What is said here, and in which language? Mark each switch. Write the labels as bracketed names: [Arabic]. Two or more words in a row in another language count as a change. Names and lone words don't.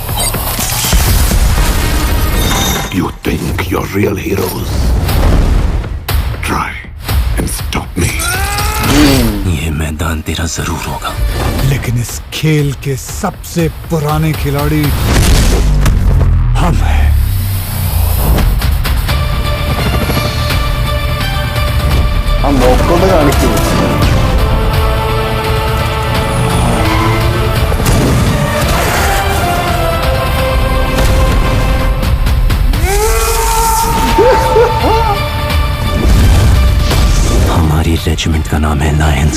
[English] You think you're real heroes? Try and stop me. [Hindi] ये मैदान तेरा जरूर होगा, लेकिन इस खेल के सबसे पुराने खिलाड़ी हम हैं. [Malayalam] ആ നോക്കൊണ്ട് കാണിക്കൂ. [Hindi] हमारी रेजिमेंट का नाम है लायंस.